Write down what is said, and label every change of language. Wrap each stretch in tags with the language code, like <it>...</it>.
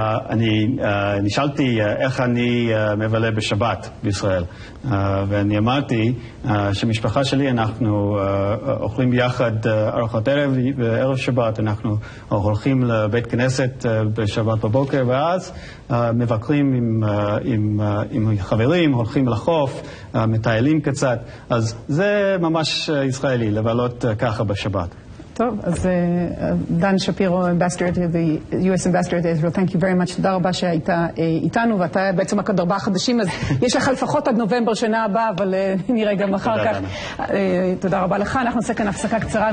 <he>אני נשאלתי איך אני מבלה בשבת בישראל, ואני אמרתי שמשפחה שלי אנחנו אוכלים ביחד ארוחת ערב וערב שבת, אנחנו הולכים לבית כנסת בשבת בבוקר, ואז מבקרים עם חברים, הולכים לחוף, מטיילים קצת, אז זה ממש ישראלי, לבלות ככה בשבת. טוב, אז</he> <en>דן שפירו, ambassador to the US ambassador to Israel, thank you very much.</en> <he>תודה רבה שהיית איתנו, ואתה בעצם רק עוד 4 חודשים, אז יש לך לפחות עד נובמבר שנה הבאה, אבל נראה גם אחר כך. תודה רבה לך. אנחנו נעשה כאן הפסקה קצרה.</he>